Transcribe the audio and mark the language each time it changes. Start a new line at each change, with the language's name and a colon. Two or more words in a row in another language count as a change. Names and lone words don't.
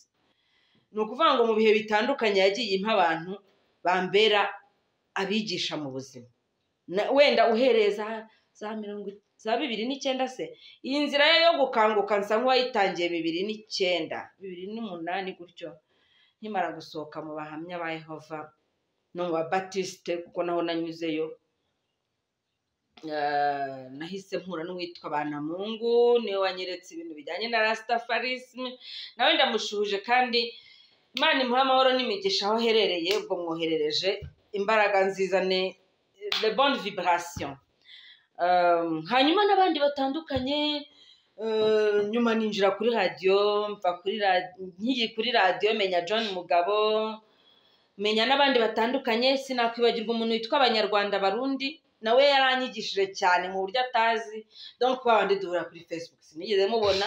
Kinyarwanda: Ni ukuvuga ngo mu bihe bitandukanye yagiye impa abantu bambera abigisha mu buzima, wenda uhereza za za 2009 se iyi nzira yo gukanguka nsa nk'uwayitangiye 2009 2008 gutyo nkimara gusohoka mu bahamya ba Yehova no mu Babatiste kuko naho nanyuzeyo. Nahise mpura n'uwitwa Banamungu niwe wanyeretse ibintu bijyanye na Rastafarisme, nawe ndamushuhuje kandi Imana imuha amahoro n'imigisha aho herereye. Ubwo mwoherereje imbaraga nziza ne
French: les bonnes vibrations.
Kinyarwanda: Hanyuma n'abandi batandukanye, nyuma ninjira kuri radio, mva kuri radio menya John Mugabo, menya n'abandi batandukanye. Sinakwibagirwa umuntu witwa Abanyarwanda Barundi, nawe yaranyigishije cyane mu buryo atazi, donc babandi duhura kuri Facebook sinigeze mubona.